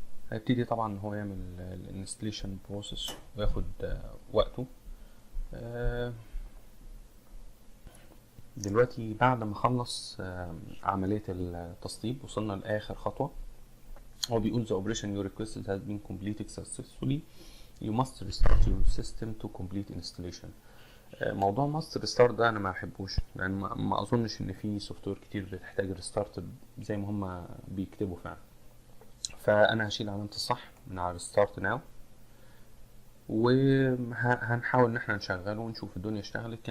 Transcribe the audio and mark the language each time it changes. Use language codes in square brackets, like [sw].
[ar] هيبتدي طبعا هو يعمل الانستليشن بروسيس وياخد وقته. دلوقتي بعد ما خلص عملية التسطيب وصلنا لآخر خطوة. هو بيقول [en] the operation you requested has been completed successfully. You must restart your system to complete installation. [ar] موضوع [en] must restart [ar] ده انا ما احبوش، لان ما اظنش ان في سوفت وير كتير بتحتاج ريستارت زي ما هم بيكتبوا فعلا. فانا هشيل علامة الصح من على [en] restart now، [ar] وهنحاول ان احنا نشغله ونشوف الدنيا اشتغلت.